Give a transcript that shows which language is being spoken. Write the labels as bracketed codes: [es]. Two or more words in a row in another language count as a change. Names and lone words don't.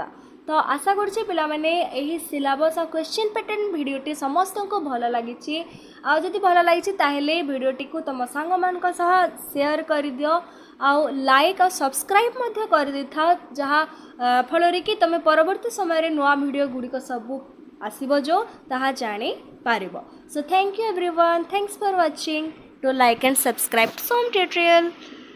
[or] ତ ଆଶା କରଛି ପିଲା ମାନେ ଏହି ସିଲେବସ ଆଉ କ୍ୱେଶ୍ଚନ ପାଟର୍ନ ଭିଡିଓଟି ସମସ୍ତ କୁ ଭଲ ଲାଗିଛି ଆ ଯଦି ଭଲ ଲାଗିଛି ତାହାହେଲେ ଭିଡିଓଟି କୁ ତମ ସାଙ୍ଗ ମାନ କୁ ସହ ଶେୟାର କର ଦିଅ ଆ ଲାଇକ ଆଉ ସବସ୍କ୍ରାଇବ ମଧ୍ୟ କରି ଦିଅନ୍ତୁ ଯାହା ଫଳ ରେ କି ତମେ ପରବର୍ତ୍ତୀ ସମୟ ରେ ନୂଆ ଭିଡିଓ ଗୁଡ଼ି କୁ ସବୁ ଆସିବ ଯେ ତାହା ଜାଣି ପାରିବ। [en] So thank you everyone, thanks for watching, do like and subscribe to Som Tutorial.